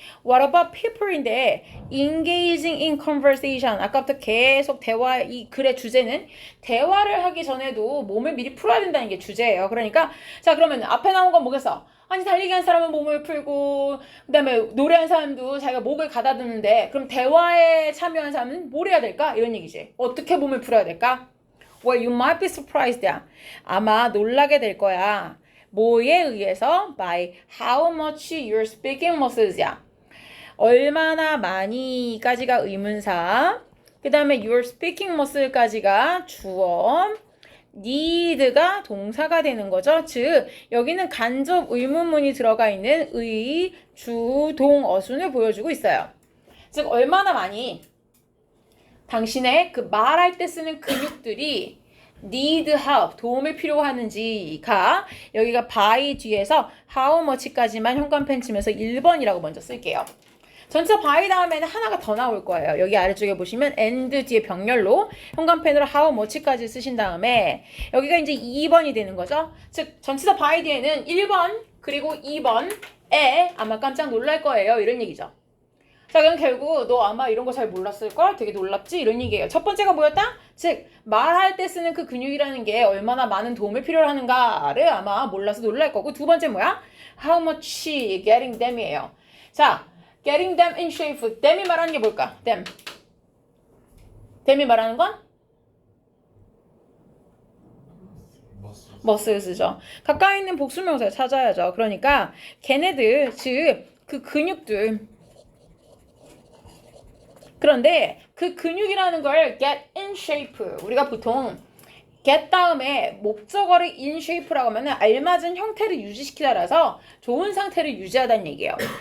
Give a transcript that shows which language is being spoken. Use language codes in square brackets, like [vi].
[en] What about people [ko] 인데 [en] engaging in conversation [ko] 아까부터 계속 대화 이 글의 주제는 대화를 하기 전에도 몸을 미리 풀어야 된다는 게 주제예요. 그러니까 자 그러면 앞에 나온 건 뭐겠어? 아니 달리기 한 사람은 몸을 풀고 그 다음에 노래한 사람도 자기가 목을 가다듬는데 그럼 대화에 참여한 사람은 뭘 해야 될까? 이런 얘기지. 어떻게 몸을 풀어야 될까? [en] Well, you might be surprised. [ko] 아마 놀라게 될 거야. 뭐에 의해서? [en] By how much your speaking muscles야. [ko] 얼마나 많이까지가 의문사. 그 다음에 [en] your speaking muscle [ko] 까지가 주어. need가 동사가 되는 거죠. 즉 여기는 간접 의문문이 들어가 있는 의, 주, 동, 어순을 보여주고 있어요. 즉 얼마나 많이 당신의 그 말할 때 쓰는 근육들이 [en] need help, [ko] 도움을 필요하는지가 여기가 by 뒤에서 how much까지만 현관펜 치면서 1번이라고 먼저 쓸게요. 전체 by 다음에는 하나가 더 나올 거예요. 여기 아래쪽에 보시면 and 뒤에 병렬로 현관펜으로 how much까지 쓰신 다음에 여기가 이제 2번이 되는 거죠. 즉 전치사 by 뒤에는 1번 그리고 2번에 아마 깜짝 놀랄 거예요. 이런 얘기죠. 자 그럼 결국 너 아마 이런 거 잘 몰랐을걸? 되게 놀랍지? 이런 얘기예요. 첫 번째가 뭐였다? 즉 말할 때 쓰는 그 근육이라는 게 얼마나 많은 도움을 필요로 하는가를 아마 몰라서 놀랄 거고 두 번째 뭐야? [en] How much getting them이에요. 자 getting them in shape. [ko] them이 말하는 게 뭘까? them이 말하는 건? [en] muscles죠. [ko] 가까이 있는 복수명사를 찾아야죠. 그러니까 걔네들 즉 그 근육들 그런데 그 근육이라는 걸 [en] get in shape [ko] 우리가 보통 get 다음에 목적어를 in shape라고 하면 알맞은 형태를 유지시키다라서 좋은 상태를 유지하다는 얘기예요.